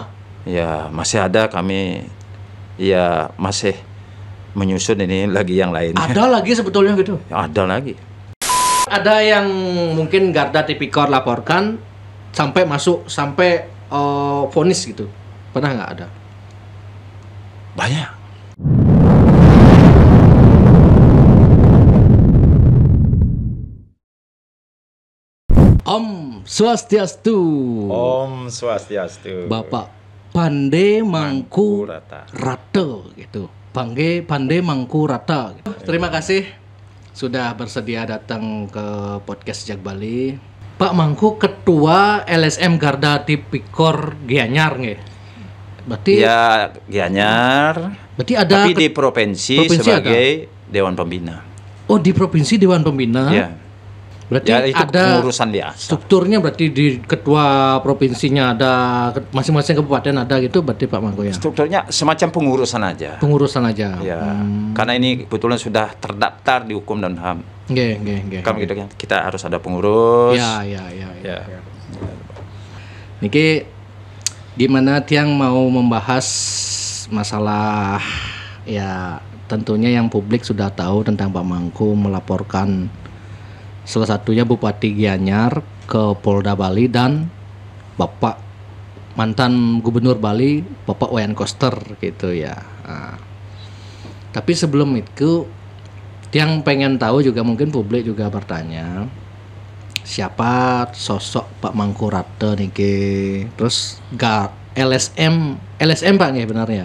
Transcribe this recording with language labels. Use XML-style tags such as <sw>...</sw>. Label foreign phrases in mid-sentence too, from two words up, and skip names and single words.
<id>Ya masih ada kami, ya masih menyusun ini lagi yang lainnya. Ada lagi sebetulnya gitu. Ya, ada lagi. Ada yang mungkin Garda Tipikor laporkan sampai vonis gitu. Pernah nggak ada? Banyak.</id> <ban>Om Swastiastu. Om Swastiastu.</ban> <id>Bapak Pande Mangku Rata gitu. Pande Mangku Rata gitu. Terima kasih sudah bersedia datang ke podcast Sejak Bali. Pak Mangku ketua LSM Garda Tipikor Gianyar nggih. Berarti ya Gianyar. Berarti ada tapi di provinsi sebagai Dewan Pembina. Oh, di provinsi Dewan Pembina. Ya. Berarti ya, itu ada pengurusan biasa. Strukturnya berarti di ketua provinsinya ada, masing-masing kabupaten ada gitu berarti Pak Mangku ya. Strukturnya semacam pengurusan aja. Pengurusan aja. Ya. Karena ini kebetulan sudah terdaftar di Hukum dan HAM. Nggih. Kan gitu kan. Kita harus ada pengurus. Ya. Niki gimana tiang mau membahas masalah ya tentunya yang publik sudah tahu tentang Pak Mangku melaporkan salah satunya Bupati Gianyar ke Polda Bali dan Bapak mantan Gubernur Bali Bapak Wayan Koster gitu ya. Tapi sebelum itu yang pengen tahu juga mungkin publik juga bertanya siapa sosok Pak Mangku Rata niki, terus LSM Pak nggih benar ya?</id>